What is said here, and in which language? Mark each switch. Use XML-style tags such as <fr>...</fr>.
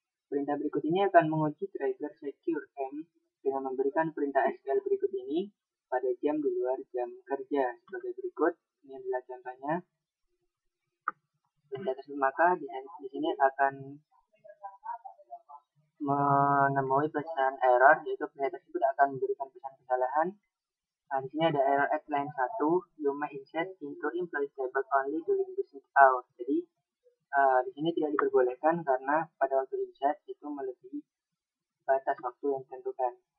<id>Perintah berikut ini akan menguji trigger secure M dengan memberikan perintah SQL berikut ini pada jam di luar jam kerja sebagai berikut. Ini adalah contohnya. Perintah tersebut maka di sini akan menemui pesan error, yaitu perintah tersebut akan memberikan pesan kesalahan. Nah, di sini ada</id> <en>error at line 1, you may insert into employee table only during business hours.</en> <id>Jadi di sini tidak diperbolehkan karena pada waktu insert itu melebihi batas waktu yang ditentukan.</id>